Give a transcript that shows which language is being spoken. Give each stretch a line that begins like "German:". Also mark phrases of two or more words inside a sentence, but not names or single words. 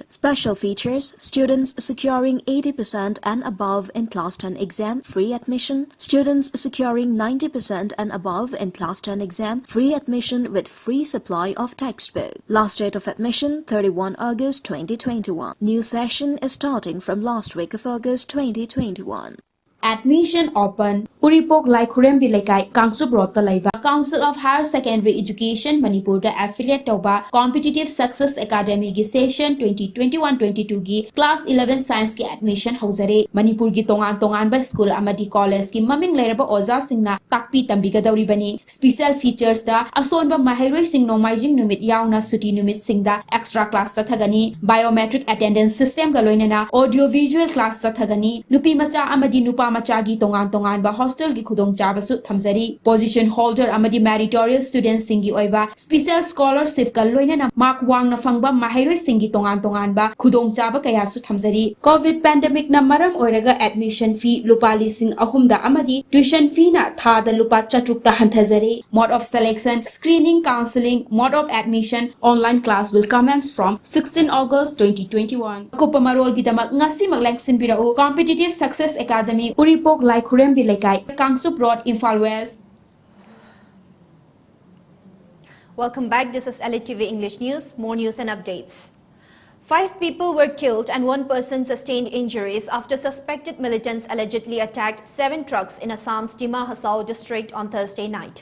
English: Special features, students securing 80% and above in Class 10 exam, free admission, students securing 90% and above in Class 10 exam, exam, free admission with free supply of textbook. Last date of admission 31 August 2021. New session is starting from last week of August 2021. Admission open.
Manipuri: Uripok Lai Khurembi Laikai Kangsup Rota Laiva Council of Higher Secondary Education Manipur da affiliate Toba Competitive Success Academy gi session 2021-22 gi class 11 science ki admission hauzare. Manipur gi tongan ba school amadi college ki maming leraba oza singna takpi tambiga dauri bani.
English: Special features
Manipuri: da ason ba mahiroi sing nomaijing numit yauna suti numit singda
English: extra class
Manipuri: ta thagani.
English: Biometric attendance system
Manipuri: ka loinana
English: audio visual class
Manipuri: ta thagani. Nupi macha amadi nupa machagi tongan ba hostel gi khudong chaba su thamzari.
English: Position holder
Manipuri: amadi
English: meritorious students
Manipuri: singi oiba
English: special scholarship
Manipuri: ka loinana mark wang na fangba mahiroi singi tongan ba khudong chaba kaya su thamzari.
English: COVID pandemic
Manipuri: na maram oiraga
English: admission fee
Manipuri: lupa lising ahumda amadi
English: tuition fee
Manipuri: na tha da lupa chatruk ta hanthazari.
English: Mode of selection, screening, counseling, mode of admission, online class will commence from 16 August 2021.
Manipuri: Kupamarol gidamak ngasi maglengsin birao Competitive Success Academy Uripok Lai Khurembi Laikai Kangsup Road Imphal West.
English: Welcome back. This is ELITETV English News. More news and updates. 5 people were killed and 1 person sustained injuries after suspected militants allegedly attacked 7 trucks in Assam's Dima Hasao district on Thursday night.